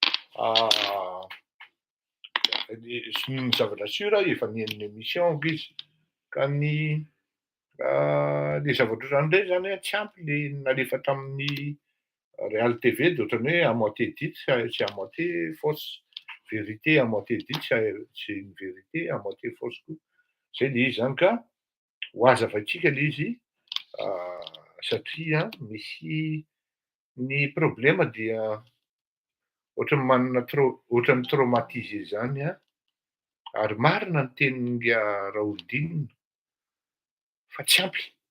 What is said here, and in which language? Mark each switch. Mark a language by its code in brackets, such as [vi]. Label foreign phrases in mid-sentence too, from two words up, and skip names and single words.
[mg] ny zavatra sura efa nieniny émission izy ka ny le zavatra ohatran'ireny zany tsy ampy le nalefa tamin'ny Real TV de ohatrany hoe [fr] à moitié dite c'est à moitié fausse, vérité à moitié dite c'est une vérité à moitié fausse [mg] koa. Zay le izy zany ka ho azavaitsika le izy satria misy ny problema dia ohatrany manana ohatrany traumatisé zany a ary marina ny tenin'ny Raolodinina fa tsy ampy.